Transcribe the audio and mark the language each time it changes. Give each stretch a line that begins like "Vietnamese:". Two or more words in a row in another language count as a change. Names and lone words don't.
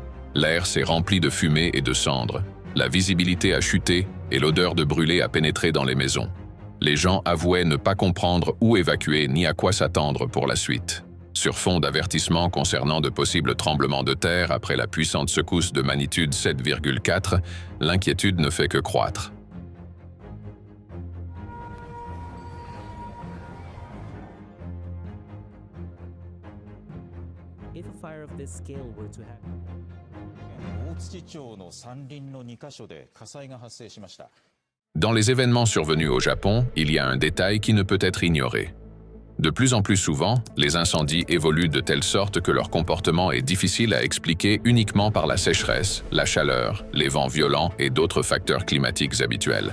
French: L'air s'est rempli de fumée et de cendres. La visibilité a chuté et l'odeur de brûlé a pénétré dans les maisons. Les gens avouaient ne pas comprendre où évacuer ni à quoi s'attendre pour la suite. Sur fond d'avertissements concernant de possibles tremblements de terre après la puissante secousse de magnitude 7,4, l'inquiétude ne fait que croître.
English: If a fire of this scale were to happen.
Japanese: 大槌町の山林の2カ所で火災が発生しました。
French: Dans les événements survenus au Japon, il y a un détail qui ne peut être ignoré. De plus en plus souvent, les incendies évoluent de telle sorte que leur comportement est difficile à expliquer uniquement par la sécheresse, la chaleur, les vents violents et d'autres facteurs climatiques habituels.